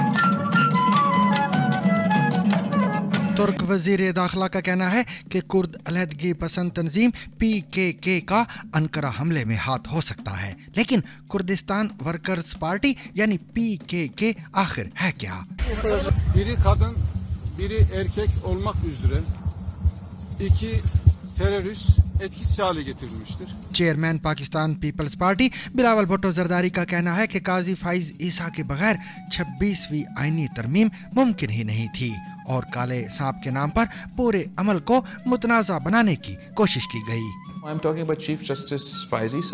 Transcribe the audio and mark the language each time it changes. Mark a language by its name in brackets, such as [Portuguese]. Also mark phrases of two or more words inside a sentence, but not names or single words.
[Urdu] ترک وزیر داخلہ کا کہنا ہے کہ کرد علیحدگی پسند تنظیم PKK کا انقرہ حملے میں ہاتھ ہو سکتا ہے، لیکن کردستان ورکرز پارٹی یعنی PKK آخر ہے کیا? [Turkish] Biri kadın, biri erkek olmak üzere iki terörist etkisiz hale getirilmiştir. [Urdu] چیئرمین پاکستان پیپلز پارٹی بلاول بھٹو زرداری کا کہنا ہے کہ قاضی فائز عیسیٰ کے بغیر 26ویں آئینی ترمیم ممکن ہی نہیں تھی اور کالے سانپ کے نام پر پورے عمل کو متنازعہ بنانے کی کوشش کی گئی. [English] I'm talking about Chief Justice Faiz Issa.